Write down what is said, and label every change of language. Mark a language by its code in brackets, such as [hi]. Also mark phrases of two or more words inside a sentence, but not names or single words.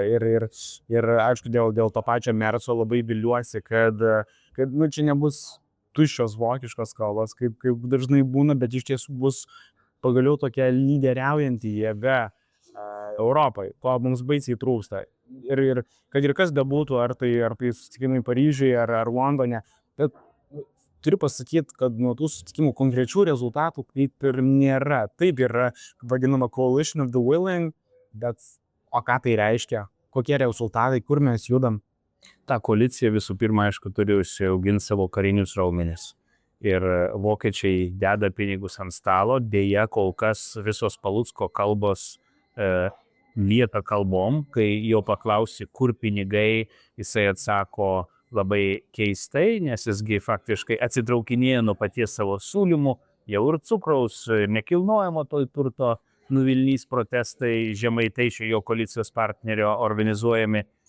[lt] Ir aišku, dėl to pačio Merso labai viliuosi, kad čia nebus tuščios vokiškos kalbos, kaip dažnai būna, bet iš tiesų bus pagaliau tokia lyderiaujanti jėga Europai, ko mums baisiai trūksta. Ir kad ir kas bebūtų, ar tai susitikimai Paryžiuje, ar Londone, bet turiu pasakyti, kad nuo tų susitikimų konkrečių rezultatų kaip ir nėra. Taip yra vadinama [en] coalition of the willing, [lt] bet o ką tai reiškia? Kokie rezultatai, kur mes judam? Ta koalicija visų pirma, aišku, turi užsiauginti savo karinius raumenis. Ir vokiečiai deda pinigus ant stalo, dėja kol kas visos Palucko kalbos lieka kalbom, kai jo paklausi, kur pinigai, jisai atsako labai keistai, nes jisgi faktiškai atsitraukinėja nuo paties savo siūlymų, jau ir cukraus, nekilnojamo turto nuvilnys protestai, Žemaitaičio jo koalicijos partnerio organizuojami,